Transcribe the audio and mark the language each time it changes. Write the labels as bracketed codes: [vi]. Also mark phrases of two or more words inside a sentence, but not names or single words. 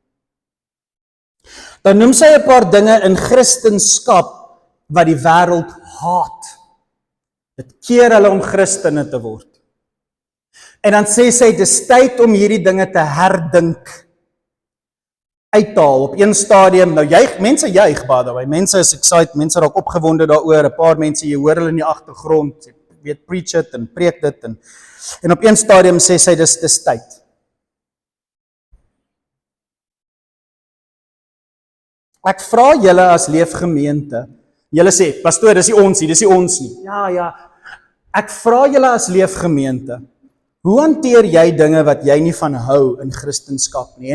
[af] Dan noem sy 'n paar dinge in Christendom wat die wêreld haat. Dit keer hulle om Christene te word. En dan sê sy, dis tyd om hierdie dinge te herdink, uithaal op een stadium. Nou mense juig, [en] by the way, [af] mense is excited, mense raak opgewonde daaroor, 'n paar mense, jy hoor hulle in die agtergrond, jy weet, [en] preach it [af] en preek dit, en op een stadium sê sy, dis tyd. Ek vra julle as leefgemeente, julle sê, pastoor, dis nie ons nie. Ja, ek vra julle as leefgemeente, hoe hanteer jy dinge wat jy nie van hou in Christendom nie?